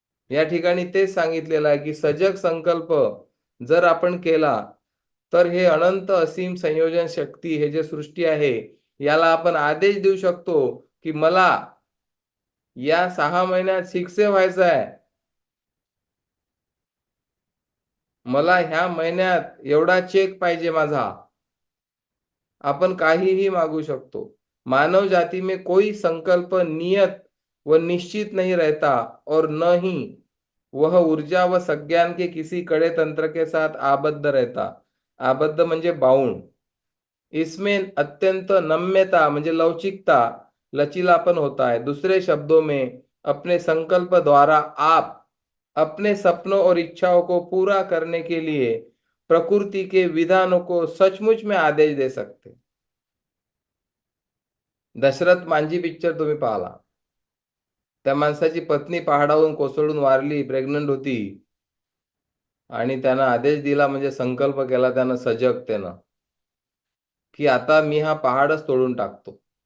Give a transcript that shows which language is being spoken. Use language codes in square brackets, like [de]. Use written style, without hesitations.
[mr] या ठिकाणी तेच सांगितलेलं आहे की सजग संकल्प जर आपण केला तर हे अनंत असीम संयोजन शक्ती, हे जे सृष्टी आहे, याला आपण आदेश देऊ शकतो की मला या 6 महिन्यात 6 व्हायचं आहे, मला ह्या महिन्यात एवढा चेक पाहिजे माझा. आपण काहीही मागू शकतो. [hi] मानव जाति में कोई संकल्प नियत व निश्चित नहीं रहता और न ही वह ऊर्जा व संज्ञान के किसी कड़े तंत्र के साथ आबद्ध रहता. [mr] आबद्ध म्हणजे बाउंड. [hi] इसमें अत्यंत नम्यता [mr] म्हणजे लवचिकता, [hi] लचीलापन होता है. दूसरे शब्दों में अपने संकल्प द्वारा आप अपने सपनों और इच्छाओं को पूरा करने के लिए प्रकृति के विधानों को सचमुच में आदेश दे सकते. [mr] दशरथ मांझी पिक्चर तुम्ही पाहला. त्या माणसाची पत्नी पहाडावरून कोसळून वारली, प्रेग्नंट होती, आणि त्यानं आदेश दिला, म्हणजे संकल्प केला त्यानं सजगतेनं, की आता मी हा पहाडच तोडून टाकतो.